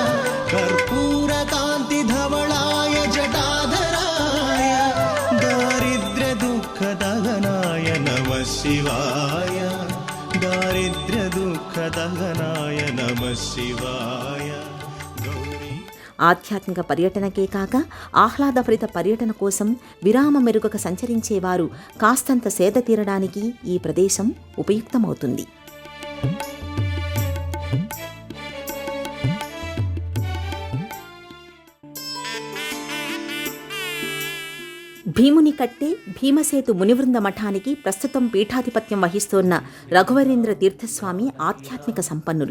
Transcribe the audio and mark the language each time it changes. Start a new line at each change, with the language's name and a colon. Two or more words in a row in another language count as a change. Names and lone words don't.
Sanskrit: कर्पूरकान्तिधवलाय जटाधराय दारिद्र्यदुःखदहनाय नमः शिवाय दारिद्र्यदुःखदहनाय नमः शिवाय.
Telugu: ఆధ్యాత్మిక పర్యటనకే కాక ఆహ్లాదభరిత పర్యటన కోసం విరామ మెరుగక సంచరించేవారు కాస్తంత సేద తీరడానికి ఈ ప్రదేశం ఉపయుక్తమవుతుంది. భీముని కట్టె భీమసేతు మునివృంద మఠానికి ప్రస్తుతం పీఠాధిపత్యం వహిస్తోన్న రఘువరేంద్ర తీర్థస్వామి ఆధ్యాత్మిక సంపన్నులు.